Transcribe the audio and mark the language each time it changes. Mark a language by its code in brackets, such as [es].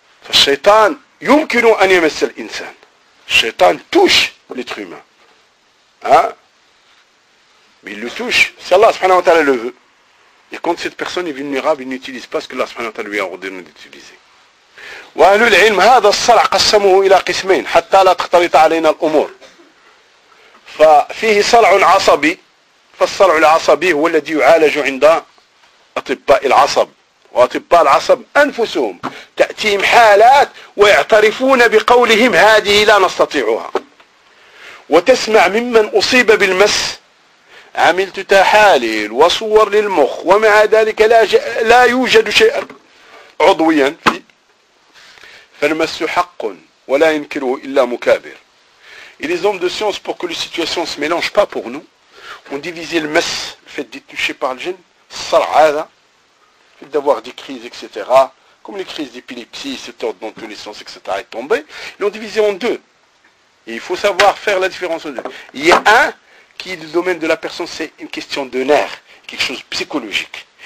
[ar] Shaitan, yumkinu an yamassa al-insan. [fr] Shaitan touche l'être humain. Hein? Mais il le touche. Si Allah subhanahu wa ta'ala le veut. Et quand cette personne est vulnérable, il n'utilise pas ce que Allah subhanahu wa ta'ala lui a ordonné d'utiliser. [ar] وأهل العلم هذا الصلع قسموه إلى قسمين حتى لا تختلط علينا الأمور ففيه صلع عصبي فالصلع العصبي هو الذي يعالج عند أطباء العصب وأطباء العصب أنفسهم تأتيهم حالات ويعترفون بقولهم هذه لا نستطيعها وتسمع ممن أصيب بالمس عملت تحاليل وصور للمخ ومع ذلك لا يوجد شيء عضويا في فالمس حق ولا ينكره إلا مكابر. [fr] Et les hommes de science, pour que les situations ne se mélangent pas pour nous, ont divisé le mess, le fait d'être touché par le djinn, sal'ada, le fait d'avoir des crises, etc., comme les crises d'épilepsie, se tordent dans tous les sens, etc., est tombé, ils l'ont divisé en deux. Et il faut savoir faire la différence en deux. Il y a un qui est le domaine de la personne, c'est une question de nerfs, quelque chose de psychologique.